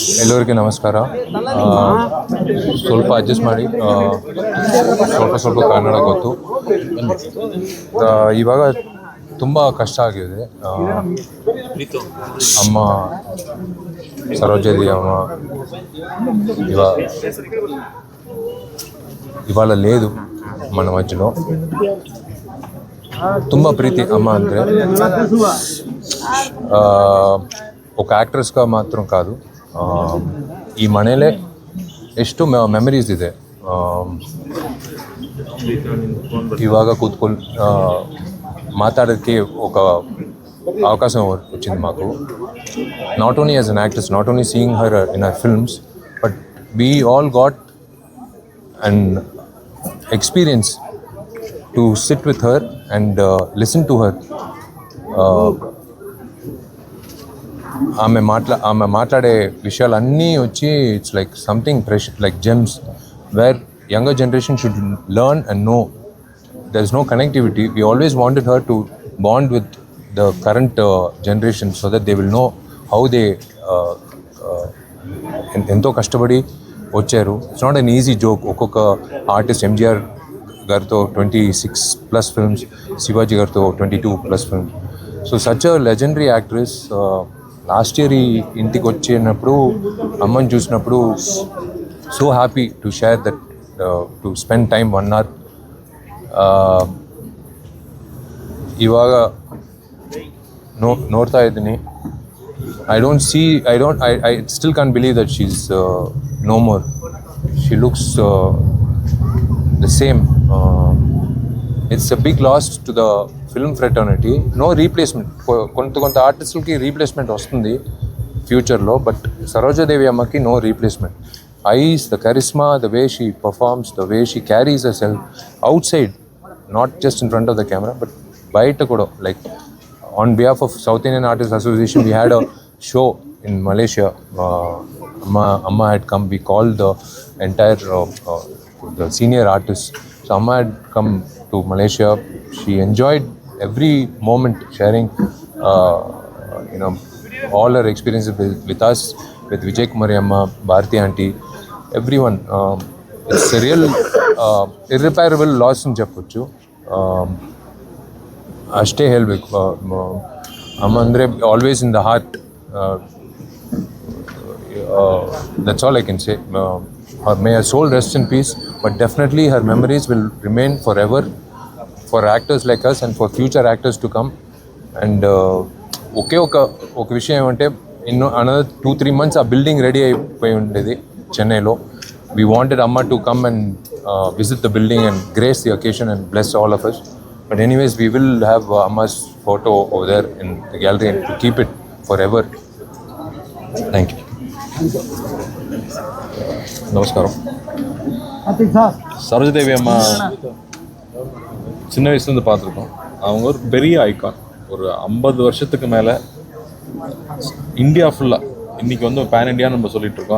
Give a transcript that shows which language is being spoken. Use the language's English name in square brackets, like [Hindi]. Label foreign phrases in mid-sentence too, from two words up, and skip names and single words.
[Kannada] ಎಲ್ಲರಿಗೂ ನಮಸ್ಕಾರ. ಸ್ವಲ್ಪ ಅಡ್ಜಸ್ಟ್ ಮಾಡಿ, ಸ್ವಲ್ಪ ಕನ್ನಡ ಗೊತ್ತು. ಇವಾಗ ತುಂಬ ಕಷ್ಟ ಆಗಿದೆ. [Telugu] ಅಮ್ಮ సరోజది అమ్మ ఇవాళ లేదు మన మధ్యలో. [Kannada] ತುಂಬ ಪ್ರೀತಿ అమ్మ ಅಂದರೆ. [Telugu] ఒక యాక్ట్రెస్గా మాత్రం కాదు, ఈ [Kannada] ಮನೇಲೆ ಎಷ್ಟು ಮೆಮರೀಸ್ ಇದೆ. ಇವಾಗ ಕೂತ್ಕೊಂಡು [Telugu] మాట్లాడేకి ఒక అవకాశం వచ్చింది మాకు. [English] Not only as an actress, not only seeing her in her films, but we all got an experience to sit with her and listen to her. [Telugu] ఆమె మాట్లాడే విషయాలన్నీ వచ్చి [English] it's like something pressure, like gems where younger generation should learn and know. there is no connectivity. We always wanted her to bond with the current generation so that they will know how they [Telugu] ఎంతో కష్టపడి వచ్చారు. [English] It's not an easy joke. [Telugu] ఒక్కొక్క ఆర్టిస్ట్ ఎంజిఆర్ గారితో 26+ ఫిల్మ్స్, శివాజీ గారితో 22+ ఫిల్మ్స్. [English] So such a legendary actress. last year [Telugu] ఈ ఇంటికి వచ్చినప్పుడు అమ్మని చూసినప్పుడు [English] so happy to share that, to spend time 1 hour. [Kannada] ಇವಾಗ ನೋಡ್ತಾ ಇದ್ದೀನಿ. [English] I still can't believe that she's no more. She looks the same. It's a big loss to the film fraternity. No replacement. [Telugu] కొంత ఆర్టిస్టులకి రీప్లేస్మెంట్ వస్తుంది ఫ్యూచర్లో, బట్ సరోజాదేవి అమ్మకి [English] no replacement. Eyes, the charisma, the way she performs, the way she carries herself outside, not just in front of the camera, but [Telugu] బయట కూడా. [English] Like on behalf of South Indian Artists Association, we had a show in Malaysia. Amma had come. We called the entire the senior artists. So Amma had come to Malaysia. She enjoyed every moment, sharing all her experiences with us, with Vijay Kumari Amma, Bharati auntie, everyone. It's a real irreparable loss in చెప్పొచ్చు. [Kannada] ಅಷ್ಟೇ ಹೇಳಬೇಕು. ಅಮ್ಮ ಅಂದರೆ [English] always in the heart. That's all I can say. May her soul rest in peace, but definitely her memories will remain forever for actors like us and for future actors to come. [Telugu] And ఒక విషయం ఏమంటే, [English] another 2-3 months [Telugu] ఆ బిల్డింగ్ రెడీ అయిపోయి ఉండేది చెన్నైలో. [English] We wanted Amma to come and visit the building and grace the occasion and bless all of us. But anyways, we will have Amma's photo over there in the gallery and to keep it forever. Thank you. [Tamil] நமஸ்காரம். சரோஜாதேவி அம்மா சின்ன வயசுலேருந்து பார்த்துருக்கோம். அவங்க ஒரு பெரிய ஐகான். ஒரு 50 வருஷத்துக்கு மேலே இந்தியா ஃபுல்லாக, இன்றைக்கி வந்து பேன் இண்டியான்னு நம்ம சொல்லிட்டு இருக்கோம்.